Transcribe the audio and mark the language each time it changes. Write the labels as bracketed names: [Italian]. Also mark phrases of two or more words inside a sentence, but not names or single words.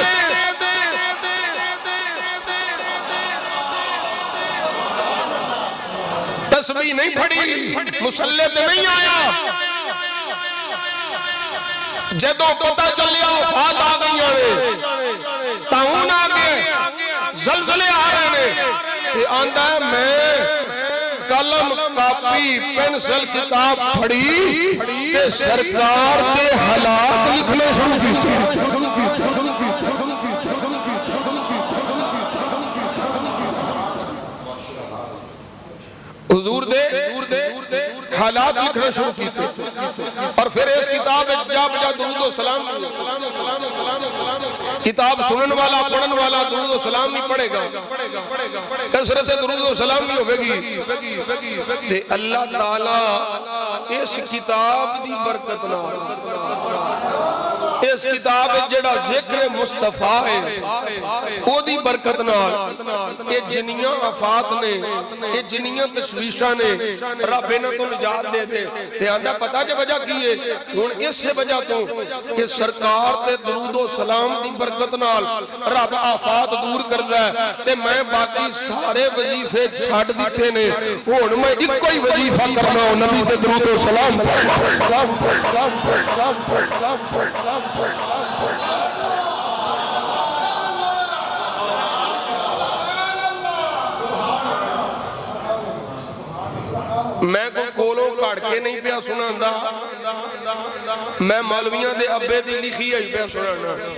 [Punjabi] تسبیح نہیں پڑھی، مصلی پہ نہیں آیا، جدوں پتہ چلیا وفات آ گئی، طاعون آ گئے، زلزلے آ رہے ہیں، تے آندا ہے میں قلم کاپی پینسل کتاب پڑھی تے سرکار کے حالات لکھنے شروع کیتے۔ حضور دے حالات لکھنا شروع کیتے، اور پھر اس کتاب جا بجا درود و سلام، کتاب سنن والا پڑھن والا درود و سلام نہیں پڑھے گا، کثرت درود و سلام نہیں ہوئے گی، تے اللہ تعالیٰ اس کتاب دی برکت نہ، اس کتاب جڑا ذکر مصطفیٰ ہے او دی برکت نال اے جنیاں آفات نے، اے جنیاں تشویشاں نے، رب انہاں تو نجات دے دے۔ تے آندا پتہ جے وجہ کی ہے، ہن اس سے وجہ تو کہ سرکار تے درود و سلام دی برکت نال رب آفات دور کردا ہے، تے میں باقی سارے وظیفے چھڈ دتے نے، ہن میں اکو ہی وظیفہ کرنا، نبی تے درود و سلام میں کوئی کولوں کاٹ کے نہیں پیا سناندا، میں مولویاں دے ابے دی لکھی آئی پیا سنانا۔